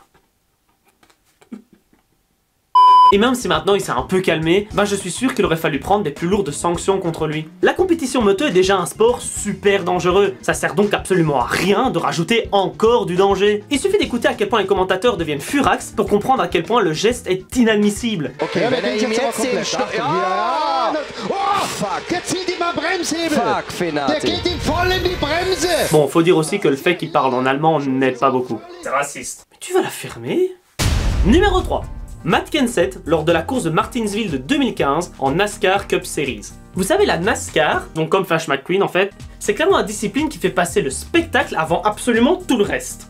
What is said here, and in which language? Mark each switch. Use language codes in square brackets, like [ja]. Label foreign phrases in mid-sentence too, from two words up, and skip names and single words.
[fr] Et même si maintenant il s'est un peu calmé, je suis sûr qu'il aurait fallu prendre des plus lourdes sanctions contre lui. La compétition moto est déjà un sport super dangereux, ça sert donc absolument à rien de rajouter encore du danger. Il suffit d'écouter à quel point les commentateurs deviennent furax pour comprendre à quel point le geste est inadmissible. [de] Okay, wenn er ihm jetzt den Stopp... Ja! [en] Oh, fuck! [de] Jetzt zieht ihm ein Bremshebel! Fuck, Fenati! Der geht ihm voll in die Bremse! [fr] Bon, faut dire aussi que le fait qu'il parle en allemand n'aide pas beaucoup. C'est raciste. Mais tu vas la fermer? Numéro 3. Matt Kenseth lors de la course de Martinsville de 2015 en NASCAR Cup Series. Vous savez, la NASCAR, donc comme Flash McQueen en fait, c'est clairement une discipline qui fait passer le spectacle avant absolument tout le reste.